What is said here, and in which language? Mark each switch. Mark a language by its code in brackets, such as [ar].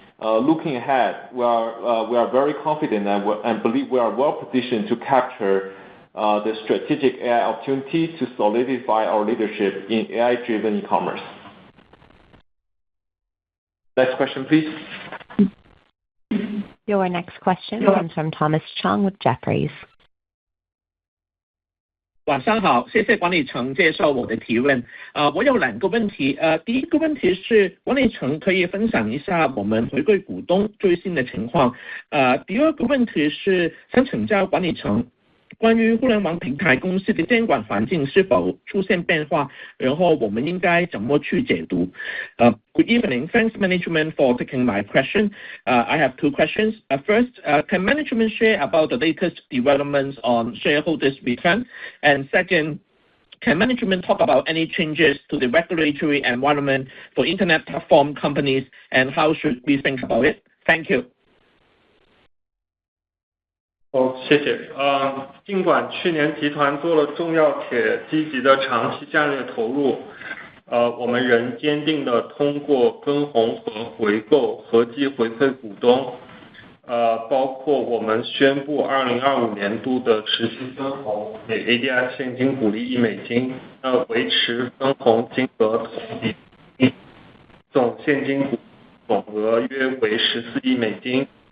[en] Looking ahead, we are very confident and believe we are well positioned to capture the strategic AI opportunity to solidify our leadership in AI-driven e-commerce. Next question, please. Your next question comes from Thomas Chong with Jefferies. [zh] 晚上好，谢谢管理层接受我的提问。我有两个问题。第一个问题是管理层可以分享一下我们回归股东最新的情况。第二个问题是想请教管理层，关于互联网平台公司的监管环境是否出现变化，然后我们应该怎么去解读？ [en] Good evening. Thanks management for taking my question. I have two questions. First, can management share about the latest developments on shareholders' return? And second, can management talk about any changes to the regulatory environment for internet platform companies and how should we think about it? Thank you. [zh] 谢谢。尽管去年集团做了重要且积极的长期战略投入，我们仍坚定地通过分红和回购合计回馈股东，包括我们宣布2025年度的持续分红，每 ADS 现金股利$1，维持分红金额同比，总现金股总额约为$14亿。